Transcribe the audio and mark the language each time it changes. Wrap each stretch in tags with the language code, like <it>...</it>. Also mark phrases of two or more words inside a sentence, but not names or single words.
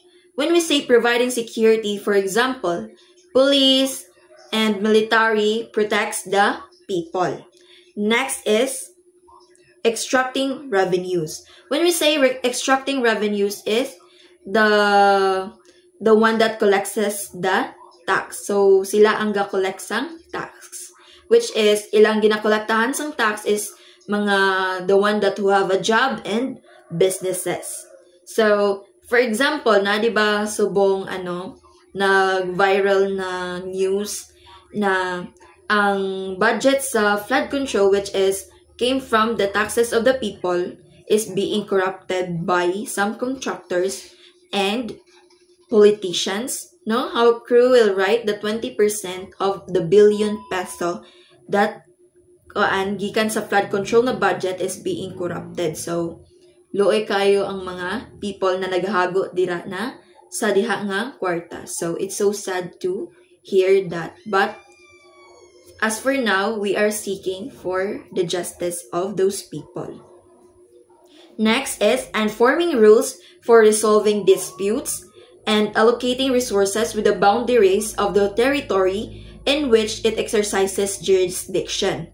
<en>When we say providing security, for example, police and military protects the people. Next is extracting revenues. When we say extracting revenues is the one that collects the tax.</en> <hil>So sila ang ga-collect sang tax,</hil> <en>which is</en> <hil>ilang ginakolektahan sang tax is mga</hil> <en>the one that who have a job and businesses. So for example,</en> <hil>na di ba subong nag-viral na news na ang budget sa</hil> <en>flood control, which is came from the taxes of the people, is being corrupted by some contractors and politicians. No, how cruel, right? The 20% of the billion peso that</en> <hil>gikan sa</hil> <en>flood control na budget is being corrupted.</en> <hil>So luoy kayo ang mga people na naghahago dira na sa diha nga kwarta.</hil> <en>So it's so sad to hear that. But as for now, we are seeking for the justice of those people. Next is informing rules for resolving disputes and allocating resources with the boundaries of the territory in which it exercises jurisdiction.</en>